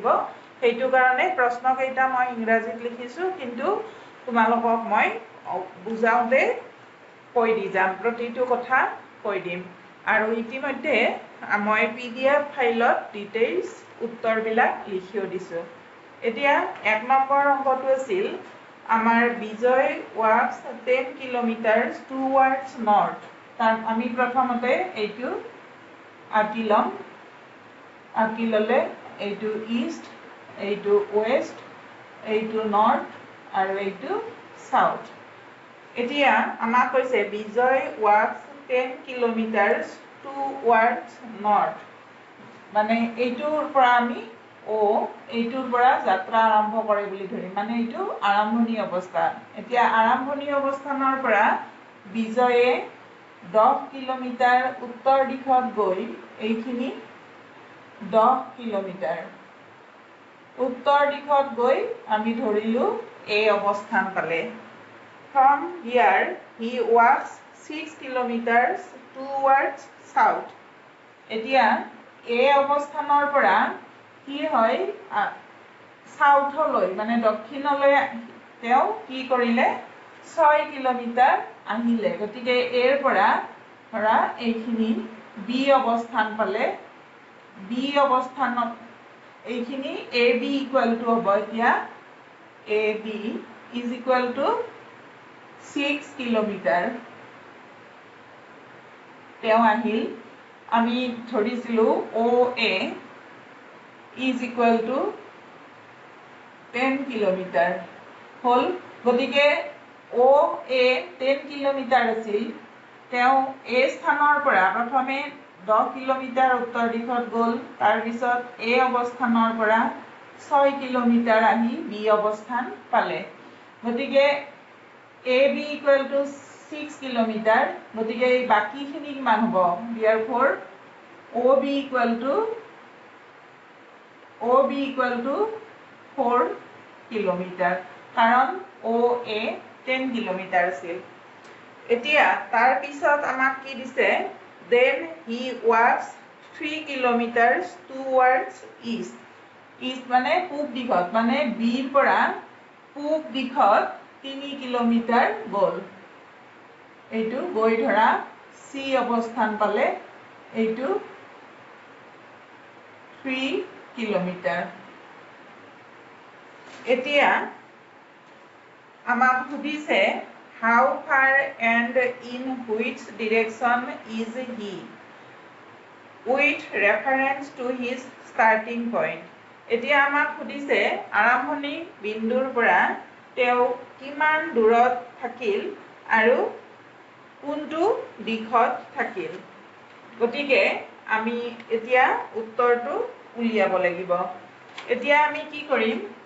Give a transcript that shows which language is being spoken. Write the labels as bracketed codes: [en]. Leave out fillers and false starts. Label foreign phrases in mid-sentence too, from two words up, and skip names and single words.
[as] সেইটো কাৰণে প্ৰশ্নকেইটা মই ইংৰাজীত লিখিছোঁ, কিন্তু তোমালোকক মই বুজাওঁতে কৈ দি যাম, প্ৰতিটো কথা কৈ দিম। আৰু ইতিমধ্যে মই PDF ফাইলত ডিটেইলছ উত্তৰবিলাক লিখিও দিছোঁ। এতিয়া 1 নম্বৰ অংকটো আছিল আমাৰ বিজয় [en] walks 10 kilometers towards north. [as] তাত আমি প্ৰথমতে এইটো আঁকি ল'ম। আঁকি ল'লে এইটো ইষ্ট, এইটো ৱেষ্ট, এইটো নৰ্থ আৰু এইটো সাউথ। এতিয়া আমাক কৈছে বিজয় [en] walks 10 kilometers towards north, [as] মানে এইটোৰ পৰা আমি এইটোৰ পৰা যাত্ৰা আৰম্ভ কৰে বুলি ধৰিম, মানে এইটো আৰম্ভণি অৱস্থা। এতিয়া আৰম্ভণি অৱস্থানৰ পৰা বিজয়ে 10 কিলোমিটাৰ উত্তৰ দিশত গৈ এইখিনি 10 কিলোমিটাৰ উত্তৰ দিশত গৈ আমি ধৰিলো এই অৱস্থান পালে। [en] From here he walks 6 kilometers towards south. [as] এতিয়া এই অৱস্থানৰ পৰা কি হয়, সাউথলৈ মানে দক্ষিণলৈ তেওঁ কি কৰিলে 6 কিলোমিটাৰ আহিলে। গতিকে এৰ পৰা ধৰা এইখিনি বি অৱস্থান পালে। বি অৱস্থানত এইখিনি AB [en] equal to [as] হ'ব এতিয়া [en] AB is equal to 6 [as] কিলোমিটাৰ তেওঁ আহিল আমি ধৰিছিলো [en] OA is equal to [as] 10 কিলোমিটাৰ হল গতিকে OA 10 কিলোমিটাৰ আছিল তেওঁ A স্থানৰ পৰা প্ৰথমে 10 কিলোমিটাৰ উত্তৰ দিশত গল তাৰ পিছত A অৱস্থানৰ পৰা 6 কিলোমিটাৰ আহি B অৱস্থান পালে গতিকে [en] AB equal to 6 [as] কিলোমিটাৰ গতিকে এই বাকিখিনি কিমান হ'ব [en] therefore OB equal to 4 [as] কিলোমিটাৰ কাৰণ OA 10 কিলোমিটাৰ আছিল এতিয়া তাৰ পিছত আমাক কি দিছে [en] then he walks 3 kilometers towards east [as] মানে পূব দিশত মানে B ৰ পৰা পূব দিশত 3 কিলোমিটাৰ গল এইটো গৈ ধৰা C অৱস্থান পালে এইটো 3 কিলোমিটাৰ এতিয়া আমাক সুধিছে [en] how far and in which direction is he with reference to his starting point [as] এতিয়া আমাক সুধিছে আৰম্ভণি বিন্দুৰ পৰা তেওঁ কিমান দূৰত থাকিল আৰু কোনটো দিশত থাকিল গতিকে আমি এতিয়া উত্তৰটো উলিয়াব লাগিব এতিয়া আমি কি কৰিম